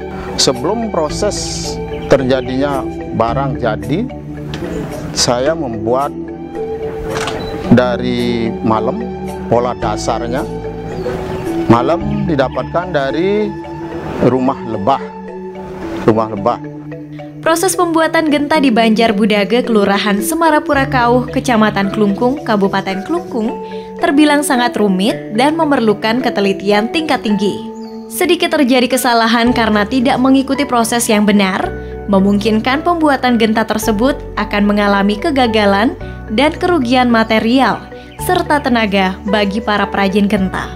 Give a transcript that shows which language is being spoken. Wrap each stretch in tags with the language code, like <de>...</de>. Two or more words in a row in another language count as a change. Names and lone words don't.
<id>Sebelum proses terjadinya barang jadi, saya membuat dari malam, pola dasarnya. Malam didapatkan dari rumah lebah. Proses pembuatan genta di Banjar Budage, Kelurahan Semarapura Kauh, Kecamatan Klungkung, Kabupaten Klungkung, terbilang sangat rumit dan memerlukan ketelitian tingkat tinggi. Sedikit terjadi kesalahan karena tidak mengikuti proses yang benar, memungkinkan pembuatan genta tersebut akan mengalami kegagalan dan kerugian material serta tenaga bagi para perajin genta.</id>